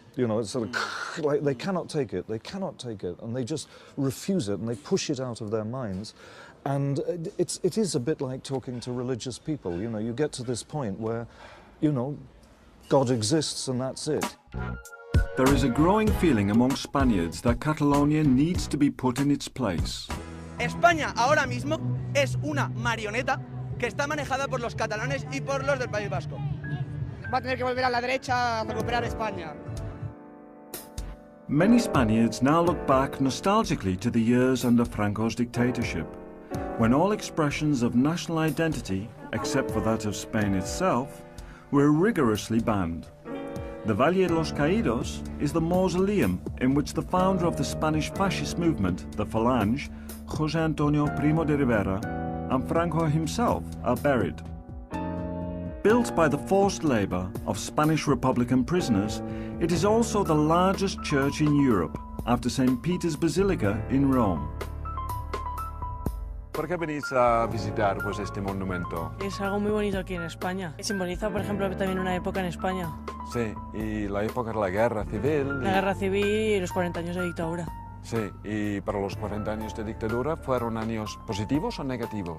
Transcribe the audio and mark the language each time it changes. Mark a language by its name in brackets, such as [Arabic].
[English] You know, it's sort of like they cannot take it, and they just refuse it, and they push it out of their minds. And it is a bit like talking to religious people. You know, you get to this point where, you know, God exists and that's it. There is a growing feeling among Spaniards that Catalonia needs to be put in its place. [Spanish] España ahora mismo es una marioneta que está manejada por los catalanes y por los del País Vasco. Va a tener que volver a la derecha a recuperar España. [English] Many Spaniards now look back nostalgically to the years under Franco's dictatorship, when all expressions of national identity, except for that of Spain itself, were rigorously banned. The Valle de los Caídos is the mausoleum in which the founder of the Spanish fascist movement, the Falange, José Antonio Primo de Rivera, and Franco himself are buried. Built by the forced labor of Spanish Republican prisoners, it is also the largest church in Europe, after St. Peter's Basilica in Rome. [Spanish] ¿Por qué venís a visitar pues, este monumento? Es algo muy bonito aquí en España. Simboliza, por ejemplo, también una época en España. Sí, y la época de la guerra civil. La guerra civil y los 40 años de dictadura. Sí, y para los 40 años de dictadura, ¿fueron años positivos o negativos?